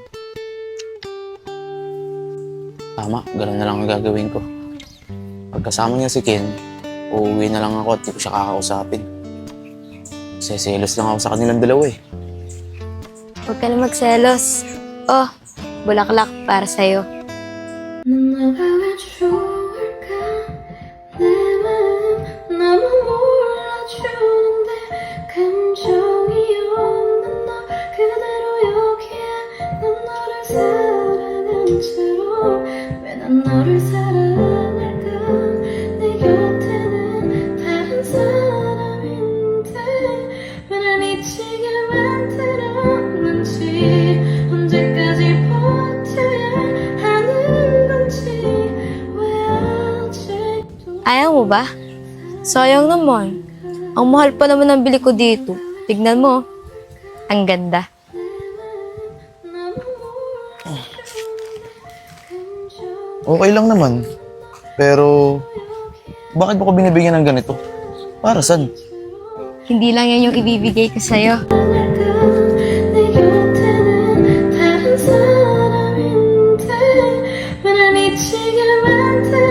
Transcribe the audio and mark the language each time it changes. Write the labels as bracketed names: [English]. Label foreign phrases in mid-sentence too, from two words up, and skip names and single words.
[Filipino] Tama, gano'n na lang ang gagawin ko. Pagkasama niya si Ken, uuwi na lang ako at di ko siya kakausapin. Seselos lang ako sa kanilang dalawa eh. Huwag ka na magselos. Oh, bulaklak para sa'yo. [Korean] 너가 왜 좋을까 내 마음 너무 몰라주는데 감정이 없는 너 그대로 여기에 난 너를 사랑한 채로 왜 난 너를 사랑할까 내 곁에는 다른 사람인데 왜 날 미치게 만들었는지 언제까지 버텨야 하는 [Filipino] Ayaw mo ba? Sayang naman. Ang mahal pa naman ng bili ko dito. Tignan mo. Ang ganda. Okay lang naman. Pero, bakit mo ko binibigyan ng ganito? Para saan? Hindi lang yan yung ibibigay ko sa'yo. [Korean] 내 곁에는 다른 사람인데 왜 날 미치게 만들었는지